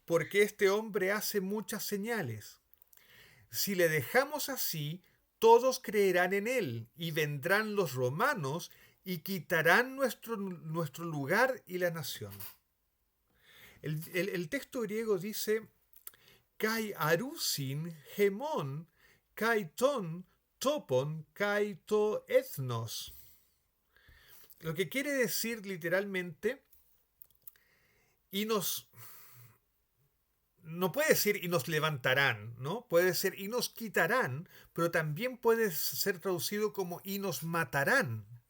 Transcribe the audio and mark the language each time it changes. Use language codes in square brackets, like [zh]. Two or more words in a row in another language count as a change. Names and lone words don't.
[es] Porque este hombre hace muchas señales. Si le dejamos así, todos creerán en él, y vendrán los romanos y quitarán nuestro lugar y la nación. El texto griego dice, [el] καὶ ἀροῦσιν ἡμῶν, καὶ τὸν τόπον, καὶ τὸ ἔθνος. [es] Lo que quiere decir literalmente, y no puede decir y nos levantarán, ¿no? Puede ser y nos quitarán, pero también puede ser traducido como y nos matarán.